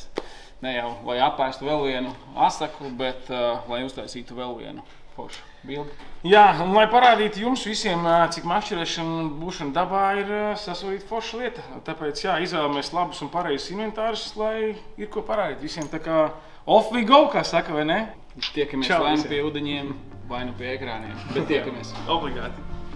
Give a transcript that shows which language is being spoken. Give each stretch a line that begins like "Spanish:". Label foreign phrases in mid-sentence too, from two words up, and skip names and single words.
Latvian: Ne jau, lai apēstu vēl vienu asaku, bet lai uztaisītu vēl vienu foršu bildi. Jā, un lai parādītu jums visiem, cik makšķerēšana un būšana dabā ir sasodīta forša lieta. Tāpēc, jā, izvēlamies labus un pareizus inventārus, lai ir ko parādīt visiem. Tā kā
English: off we go,
Latvian: kā saka, vai ne? Tiekamies vai nu pie ūdeņiem, vai nu pie ekrāniem, bet tiekamies. Obligāti.